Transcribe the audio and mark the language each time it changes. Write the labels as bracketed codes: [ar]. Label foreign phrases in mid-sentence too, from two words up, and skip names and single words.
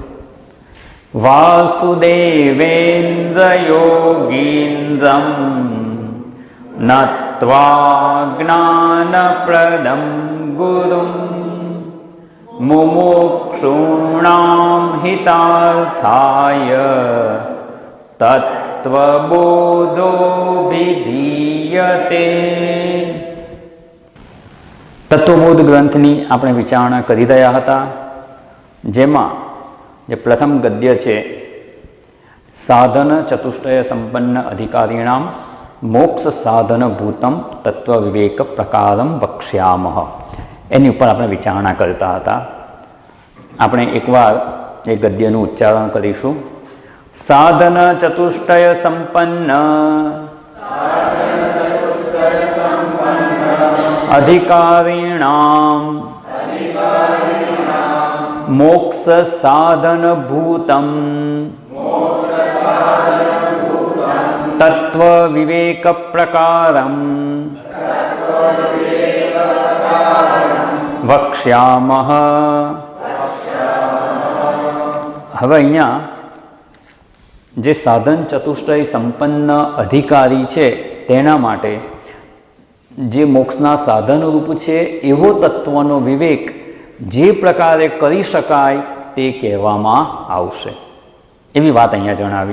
[sa] वासुदेवेन्द्र योगीन्द्रं नत्वा ज्ञानप्रदं गुरुं मुमुक्षूणां हितार्थाय तत्वबोधोऽभिधीयते। [gu] તત્વબોધ ગ્રંથની આપણે વિચારણા કરી રહ્યા હતા, જેમાં જે પ્રથમ ગદ્ય છે, [sa] साधन चतुष्टय संपन्न अधिकारीणाम मोक्ष साधन भूतम तत्व विवेक प्रकारम वक्ष्यामः, [gu] એની ઉપર આપણે વિચારણા કરતા હતા. આપણે એકવાર એ ગદ્યનું ઉચ્ચારણ કરીશું. [sa] साधन चतुष्टय संपन्न अधिकारिणां मोक्ष साधन भूतं तत्व विवेक प्रकारं वक्ष्यामः. [gu] હવે અહીંયા જે સાધન ચતુષ્ટય સંપન્ન અધિકારી છે તેના માટે જે મોક્ષના સાધનરૂપ છે એવો તત્વનો વિવેક જે પ્રકારે કરી શકાય તે કહેવામાં આવશે, એવી વાત અહીંયા જણાવી.